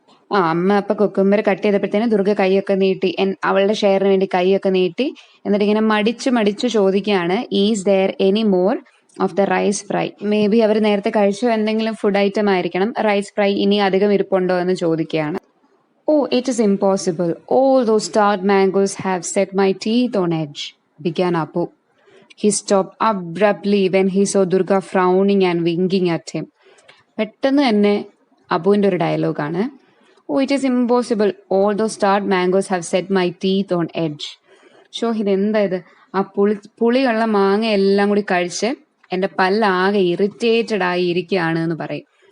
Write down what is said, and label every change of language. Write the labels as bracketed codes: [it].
[ml] അമ്മ അപ്പൊ cucumber cut ചെയ്തപ്പോഴത്തേനും Durga കൈയൊക്കെ നീട്ടി, അവളുടെ ഷെയറിന് വേണ്ടി കൈയൊക്കെ നീട്ടി. എന്നിട്ട് ഇങ്ങനെ മടിച്ചു ചോദിക്കുകയാണ്, [en] Is there any more of the rice fry? [ml] May be അവർ നേരത്തെ കഴിച്ച എന്തെങ്കിലും ഫുഡ് ഐറ്റം ആയിരിക്കണം. റൈസ് ഫ്രൈ ഇനി അധികം ഇരിപ്പുണ്ടോ എന്ന് ചോദിക്കുകയാണ്. [en] Oh, it is impossible. All those starred mangoes have set my teeth on edge, began Apu. He stopped abruptly when he saw Durga frowning and winking at him. [ml] പെട്ടെന്ന് തന്നെ അബുവിന്റെ ഒരു ഡയലോഗാണ്. [en] Oh, it is impossible. All those starred mangoes have set my teeth on edge. ഷോ, [ml] ഇതെന്താ ഇത്? ആ പുളിയുള്ള മാങ്ങ എല്ലാം കൂടി കഴിച്ച് എന്റെ പല്ലാകെ ഇറിറ്റേറ്റഡ് ആയി ഇരിക്കുകയാണ് എന്ന് പറയും.